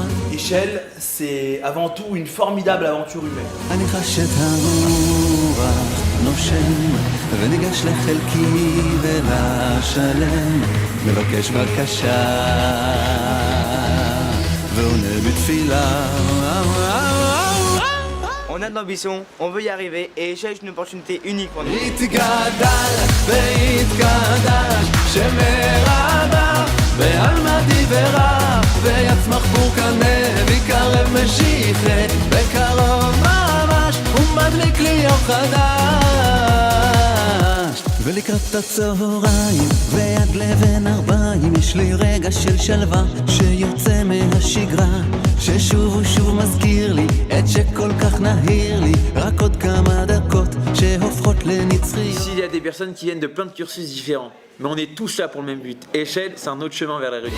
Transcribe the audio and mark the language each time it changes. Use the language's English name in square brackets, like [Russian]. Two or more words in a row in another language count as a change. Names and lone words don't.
[French] Échelle, c'est avant tout une formidable aventure humaine. [Hebrew] אני חש את הרוח נושם, וניגש לחלקי ולשלם, מבקש בקשה ועונה בתפילה. [French] On a de l'ambition, on veut y arriver et Échelle est une opportunité unique pour nous. [Aramaic] יתגדל ויתקדש שמרבה בעלמא דיברה, ויצמח בוקנה ויקרב משיחה, בקרוב ממש [Hebrew] ומדליק לי אור חדש. ולקראת הצהריים ועד לבן 40 יש לי רגע של שלווה שיוצא מהשגרה, ששוב ושוב מזכיר לי את שכל כך נהיר לי, רק עוד כמה דקות שהופכות לנצחיות. [French] Ici, il y a des personnes qui viennent de plein de cursus différents, mais on est tous là pour le même but. Échelle, c'est un autre chemin vers la réussite.